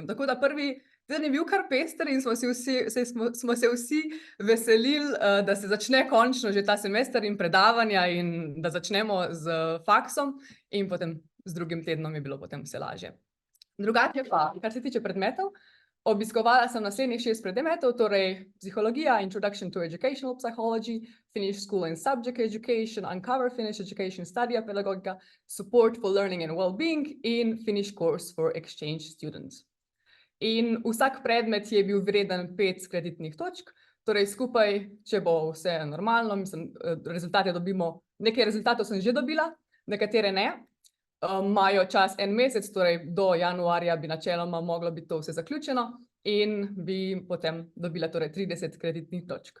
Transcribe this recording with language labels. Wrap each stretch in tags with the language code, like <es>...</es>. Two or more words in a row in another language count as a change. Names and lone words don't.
<sl>Tako da prvi teden je bil kar pester in smo se vsi veselili, da se začne končno že ta semester in predavanja in da začnemo z faksom in potem z drugim tednom je bilo potem vse lažje. Drugače pa, kar se tiče predmetov, obiskovala sem naslednjih 6 predmetov, torej psihologija,</sl> <en>Introduction to Educational Psychology, Finnish School and Subject Education, Uncover Finnish Education,</en> <sl>Studija pedagogika,</sl> <en>Support for Learning and Wellbeing in Finnish Course for Exchange Students.</en> <sl>In vsak predmet je bil vreden 5 kreditnih točk, torej skupaj, če bo vse normalno, mislim, rezultate dobimo, nekaj rezultatov sem že dobila, nekatere ne. Imajo čas 1 mesec, torej do januarja bi načeloma moglo biti to vse zaključeno in bi potem dobila torej 30 kreditnih točk.</sl>